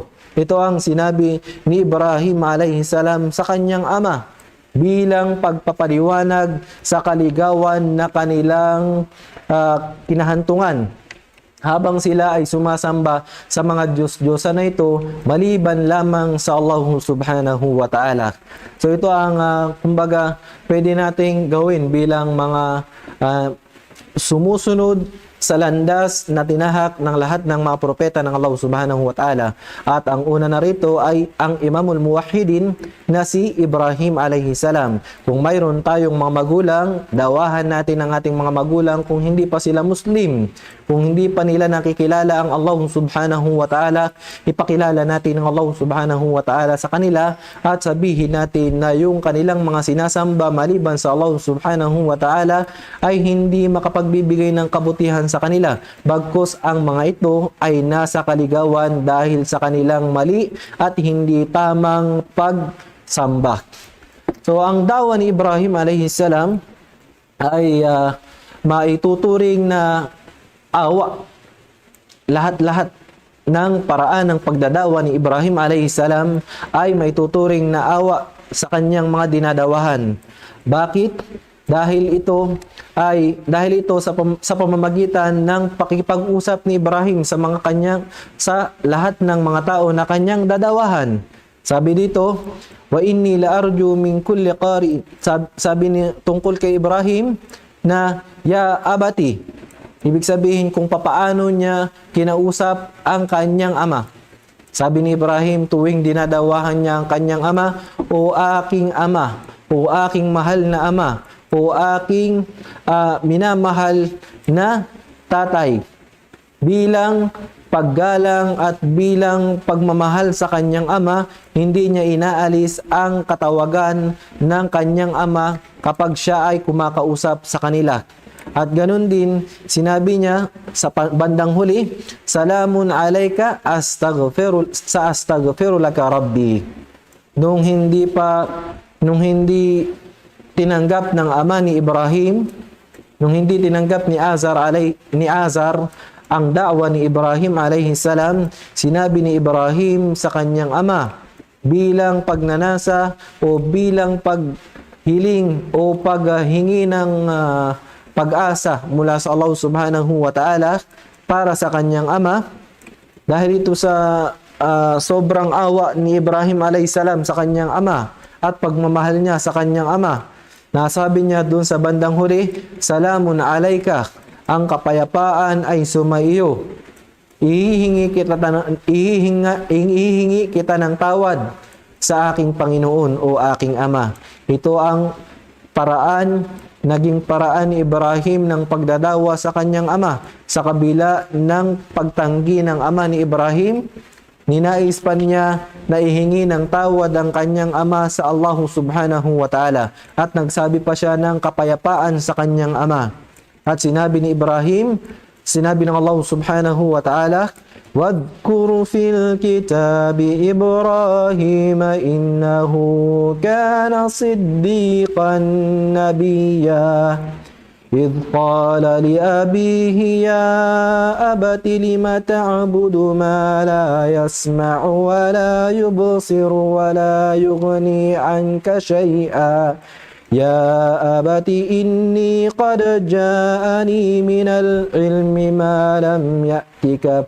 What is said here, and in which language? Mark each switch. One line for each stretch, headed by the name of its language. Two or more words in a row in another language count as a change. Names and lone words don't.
Filipino: Ito ang sinabi ni Ibrahim alayhisalam sa kanyang ama bilang pagpapaliwanag sa kaligawan na kanilang kinahantungan. Habang sila ay sumasamba sa mga Diyos-Diyosa na ito, maliban lamang sa Allah
Arabic: سبحانه وتعالى.
Filipino: So ito ang kumbaga pwede nating gawin bilang mga sumusunod sa landas na tinahak ng lahat ng mga propeta ng Allah
Arabic: سبحانه وتعالى.
Filipino: At ang una na rito ay ang
Arabic: إمام الموحدين
Filipino: na si Ibrahim
Arabic: عليه السلام.
Filipino: Kung mayroon tayong mga magulang, dawahan natin ang ating mga magulang kung hindi pa sila Muslim. Kung hindi pa nila nakikilala ang Allah
Arabic: سبحانه وتعالى,
Filipino: ipakilala natin ang Allah
Arabic: سبحانه وتعالى
Filipino: sa kanila at sabihin natin na yung kanilang mga sinasamba maliban sa Allah
Arabic: سبحانه وتعالى
Filipino: ay hindi makapagbibigay ng kabutihan sa kanila. Bagkus ang mga ito ay nasa kaligawan dahil sa kanilang mali at hindi tamang pagsamba. So ang dawa ni Ibrahim
Arabic: عليه السلام
Filipino: ay maituturing na awa. Lahat-lahat ng paraan ng pagdadawa ni Ibrahim
Arabic: عليه السلام
Filipino: ay maituturing na awa sa kanyang mga dinadawahan. Bakit? Dahil ito sa pamamagitan ng pakikipag-usap ni Ibrahim sa lahat ng mga tao na kanyang dadawahan. Sabi dito,
Arabic: وإني لأرجو من كل قارئ.
Filipino: Sabi ni tungkol kay Ibrahim na
Arabic: يا أبت.
Filipino: Ibig sabihin kung papaano niya kinausap ang kanyang ama. Sabi ni Ibrahim tuwing dinadawahan niya ang kanyang ama, o aking ama, o aking mahal na ama, o aking minamahal na tatay. Bilang paggalang at bilang pagmamahal sa kanyang ama, hindi niya inaalis ang katawagan ng kanyang ama kapag siya ay kumakausap sa kanila. At ganun din, sinabi niya sa bandang huli,
Arabic: سلام عليك أستغفر لك ربي.
Filipino: Nung hindi tinanggap ng ama ni Ibrahim, nung hindi tinanggap ni Azar ang da'wa ni Ibrahim
Arabic: عليه السلام,
Filipino: sinabi ni Ibrahim sa kanyang ama bilang pagnanasa o bilang paghiling o paghingi ng pag-asa mula sa Allah
Arabic: سبحانه وتعالى
Filipino: para sa kanyang ama. Dahil ito sa sobrang awa ni Ibrahim alayhisalam sa kanyang ama at pagmamahal niya sa kanyang ama. Nasabi niya doon sa bandang huli,
Arabic: "سلام عليك,
Filipino: ang kapayapaan ay sumaiyo. Ihihingi kita ng tawad sa aking Panginoon o aking ama." Ito ang naging paraan ni Ibrahim ng pagdadawa sa kanyang ama. Sa kabila ng pagtanggi ng ama ni Ibrahim, ninais pa niya na ihingi ng tawad ang kanyang ama sa Allah
Arabic: سبحانه وتعالى.
Filipino: At nagsabi pa siya ng kapayapaan sa kanyang ama. At sinabi ni Ibrahim, sinabi ng Allah
Arabic: سبحانه وتعالى, "واذكر في الكتاب إبراهيم إنه كان صديقا نبيا. إذ قال لأبيه يا أبت لم تعبد ما لا يسمع ولا يبصر ولا يغني عنك شيئا يا أبت إني قد جاءني من العلم ما لم يأتك